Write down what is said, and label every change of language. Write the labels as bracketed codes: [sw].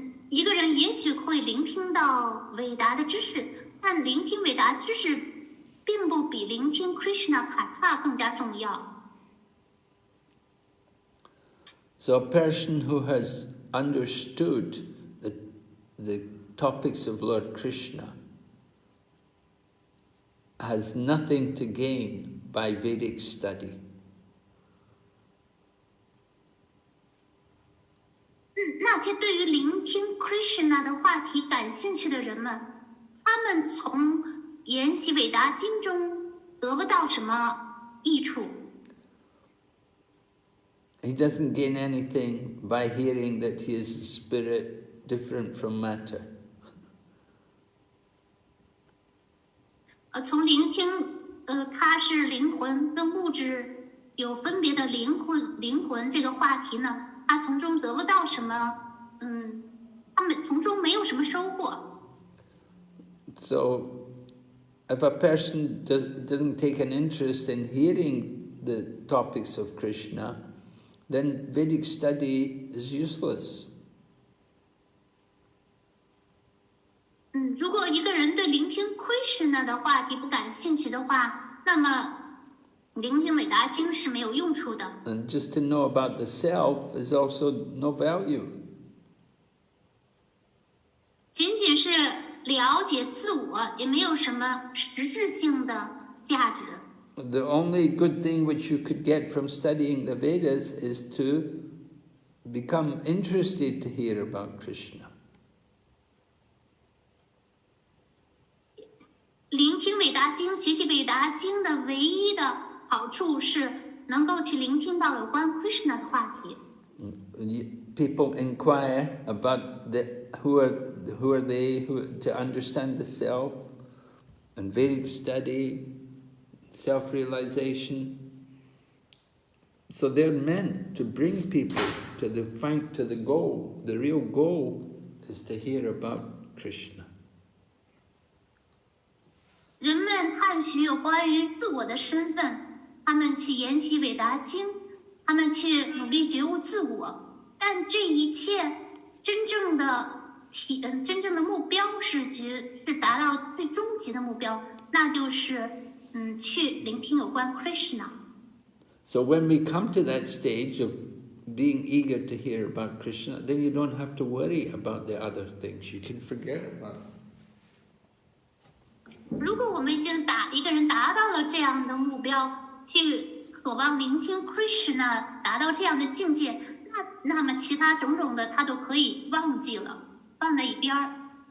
[zh] 一个人也许会聆听到伟大的知识，但聆听伟达知识并不比聆听 Krishna 卡帕更加重要。 [en] So a person who has understood the topics of Lord Krishna has nothing to gain by Vedic study. [zh] 那些对于聆听 Krishna 的话题感兴趣的人们，他们从研习伟达经中得不到什么益处。 [en] He doesn't gain anything by hearing that he is a spirit different from matter. [zh] 从聆听，他是灵魂跟物质有分别的灵魂这个话题呢，他从中得不到什么，他们从中没有什么收获。 [en] So, if a person doesn't take an interest in hearing the topics of Krishna, then Vedic study is useless. [zh] 如果一个人对聆听 Krishna 的话题不感兴趣的话，那么聆听伟达经是没有用处的。 [en] And just to know about the self is also no value. [zh] 仅仅是了解自我，也没有什么实质性的价值。 [en] The only good thing which you could get from studying the Vedas is to become interested to hear about Krishna. [zh] 聆听伟达经、学习伟达经的唯一的好处是能够去聆听到有关 Krishna 的话题。 [en] People inquire about who are they to understand the self, and Vedic study, self-realization. So they're meant to bring people to the goal. The real goal is to hear about Krishna. [zh] 人们探寻有关于自我的身份，他们去研习伟达经，他们去努力觉悟自我，但这一切真正的目标是达到最终极的目标，那就是去聆听有关 Krishna。 [en] So when we come to that stage of being eager to hear about Krishna, then you don't have to worry about the other things. You can forget about it. [zh] 如果我们已经一个人达到了这样的目标，去渴望聆听 Krishna， 达到这样的境界，那么其他种种的他都可以忘记了，放在一边儿。